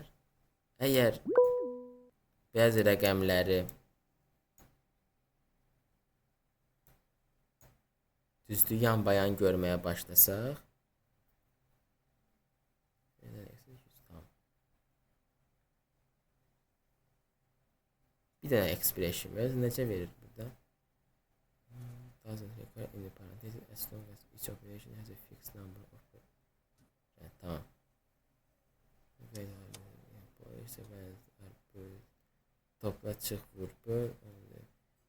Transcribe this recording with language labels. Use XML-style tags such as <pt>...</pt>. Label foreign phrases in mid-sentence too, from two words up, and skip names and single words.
<az>Əgər bəzi rəqəmləri düzdür yan bayan görməyə başlasaq, bir dənə expression necə verir burada?</az> <en>Doesn't require any parentheses as long as each operation has a fixed number of.</en> <tr>Evet, tamam. Topla çık vur böl.</tr>